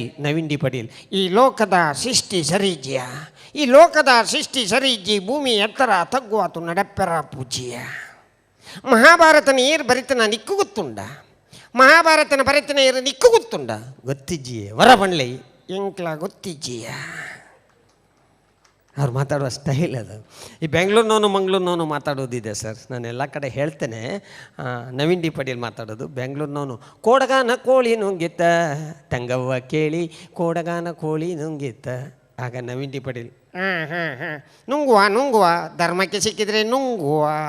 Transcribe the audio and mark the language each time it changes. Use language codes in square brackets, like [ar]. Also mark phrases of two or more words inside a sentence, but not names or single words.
[tcy] ನವೀನ್ ಡಿ ಪಡೀಲ್, ಈ ಲೋಕದ ಸೃಷ್ಟಿ ಸರಿಜ್ಯ, ಈ ಲೋಕದ ಸೃಷ್ಟಿ ಸರಿಜ್ಜಿ, ಭೂಮಿ ಎತ್ತರ ತಗ್ಗುವಾತು ನಡಪ್ಪೆರ ಪೂಜ್ಯ. ಮಹಾಭಾರತನ ಏರು ಬರಿತನ ನಿಕ್ಕು ಗೊತ್ತುಂಡ, ಮಹಾಭಾರತನ ಬರಿತನ ಏರು ನಿಕ್ಕು ಗೊತ್ತುಂಡ, ಗೊತ್ತಿಜ್ಜಿಯೇ ವರ ಬಣ್ಲೈ ಎಂಕ್ಲ ಗೊತ್ತಿಜ್ಜಿಯ. [kn] ಅವ್ರು ಮಾತಾಡುವ ಸ್ಟೈಲ್ ಅದು. ಈ ಬೆಂಗಳೂರಿನವನು ಮಂಗಳೂರಿನವನು ಮಾತಾಡೋದಿದೆ ಸರ್, ನಾನು ಎಲ್ಲ ಕಡೆ ಹೇಳ್ತೇನೆ. ನವೀನ್ ಡಿ ಪಡೀಲ್ ಮಾತಾಡೋದು ಬೆಂಗಳೂರಿನವನು, ಕೋಡಗಾನ ಕೋಳಿ ನುಂಗಿತ್ತ ತಂಗವ್ವ ಕೇಳಿ, ಕೋಡಗಾನ ಕೋಳಿ ನುಂಗಿತ್ತ. ಆಗ ನವೀನ್ ಡಿ ಪಡೀಲ್, ನುಂಗುವ ಧರ್ಮಕ್ಕೆ ಸಿಕ್ಕಿದ್ರೆ ನುಂಗುವ.